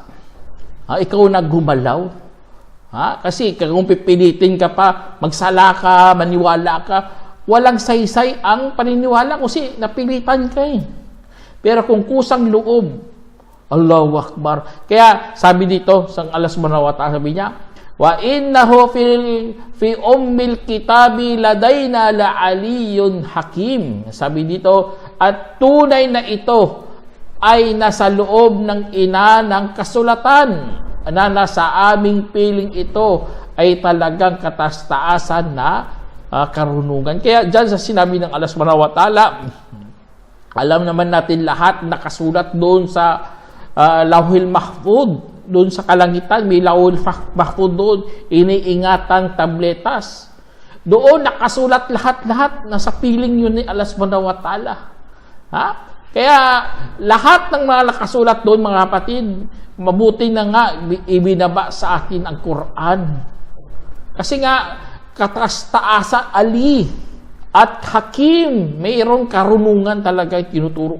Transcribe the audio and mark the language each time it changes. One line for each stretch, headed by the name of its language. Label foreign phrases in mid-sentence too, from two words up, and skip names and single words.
Filipino: Ikaw na gumalaw. Kasi kung pipilitin ka pa, magsala ka, maniwala ka, walang saysay ang paniniwala kasi napilitan ka eh. Pero kung kusang loob,
Arabic: الله أكبر.
Filipino: Kaya sabi dito, sa Allah
Arabic: سبحانه وتعالى,
Filipino: sabi niya,
Arabic: وإنه في أم الكتاب لدينا لعلي حكيم.
Filipino: Sabi dito, at tunay na ito ay nasa loob ng ina ng kasulatan na nasa aming piling ito ay talagang katastaasan na karunungan. Kaya dyan sa sinabi ng Allah
Arabic: سبحانه وتعالى,
Filipino: alam naman natin lahat nakasulat doon sa Lauhil Mahfud, doon sa kalangitan, may Lauhil Mahfud doon, iniingatang tabletas. Doon nakasulat lahat-lahat, nasa piling yun ni Allah
Arabic: سبحانه وتعالى.
Filipino: Kaya lahat ng mga nakasulat doon, mga kapatid, mabuti na nga ibinaba sa atin ang Quran. Kasi nga, katastaasa Ali at Hakim, mayroong karunungan talaga tinuturo.